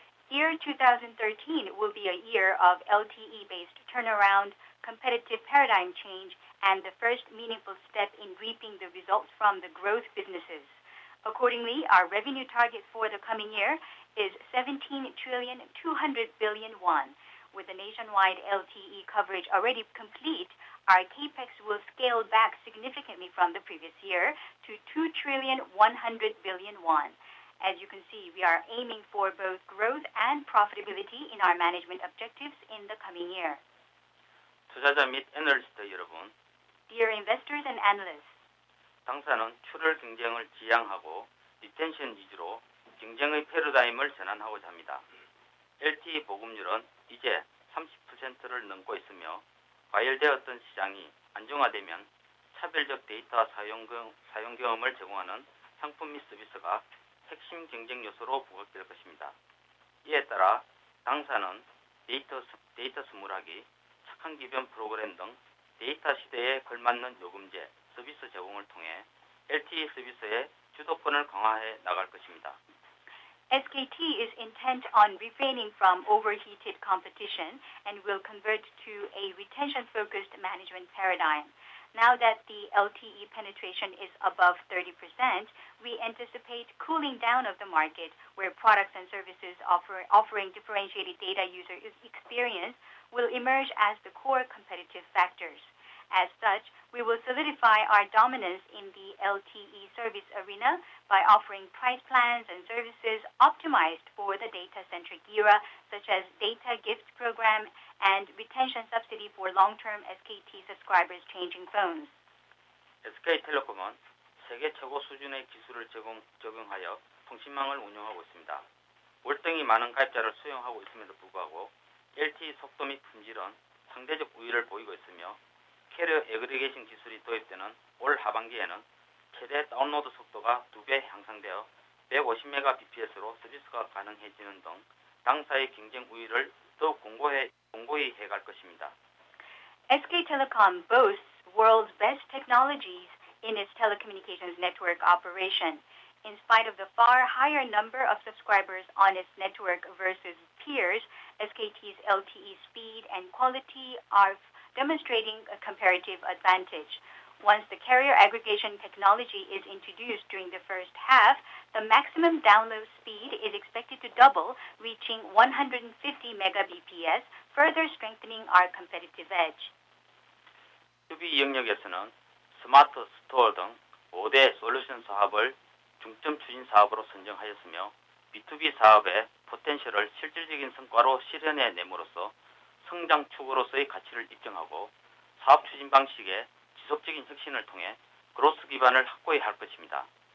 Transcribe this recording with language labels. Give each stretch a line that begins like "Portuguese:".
English: Year 2013 will be a year of LTE-based turnaround, competitive paradigm change, and the first meaningful step in reaping the results from the growth businesses. Accordingly, our revenue target for the coming year is 17 trillion 200 billion won. With the nationwide LTE coverage already complete, our capex will scale back significantly from the previous year to 2 trillion 100 billion won. As you can see, we are aiming for both growth and profitability in our management objectives in the coming year.
Korean: 투자자 및 애널리스트 여러분,
English: Dear investors and analysts,
Korean: 당사는 출혈 경쟁을 지향하고 리텐션 위주로 경쟁의 패러다임을 전환하고자 합니다. LTE 보급률은 이제 30%를 넘고 있으며 과열되었던 시장이 안정화되면 차별적 데이터 사용 경험을 제공하는 상품 및 서비스가 핵심 경쟁 요소로 부각될 것입니다. 이에 따라 당사는 데이터 스물하기, 착한 기변 프로그램 등 데이터 시대에 걸맞는 요금제, 서비스 제공을 통해 LTE 서비스의 주도권을 강화해 나갈 것입니다.
English: SKT is intent on refraining from overheated competition and will convert to a retention-focused management paradigm. Now that the LTE penetration is above 30%, we anticipate cooling down of the market where products and services offering differentiated data user experience will emerge as the core competitive factors. As such, we will solidify our dominance in the LTE service arena by offering price plans and services optimized for the data-centric era, such as data gift program and retention subsidy for long-term SKT subscribers changing phones.
Korean: SK텔레콤은 세계 최고 수준의 기술을 적용하여 통신망을 운영하고 있습니다. 월등히 많은 가입자를 수용하고 있음에도 불구하고 LTE 속도 및 품질은 상대적 우위를 보이고 있으며 캐리어 애그리게이션 기술이 도입되는 올 하반기에는 최대 다운로드 속도가 2배 향상되어 150Mbps로 서비스가 가능해지는 등 당사의 경쟁 우위를 더욱 공고히 해갈 것입니다.
English: SK Telecom boasts world's best technologies in its telecommunications network operation. In spite of the far higher number of subscribers on its network versus peers, SKT's LTE speed and quality are demonstrating a comparative advantage. Once the carrier aggregation technology is introduced during the first half, the maximum download speed is expected to double, reaching 150 Mbps, further strengthening our competitive edge.
Korean: B2B 영역에서는 스마트 스토어 등 5대 솔루션 사업을 중점 추진 사업으로 선정하였으며 B2B 사업의 포텐셜을 실질적인 성과로 실현해 내므로써 성장 축으로서의 가치를 입증하고 사업 추진 방식의 지속적인 혁신을 통해 그로스 기반을 확고히 할 것입니다.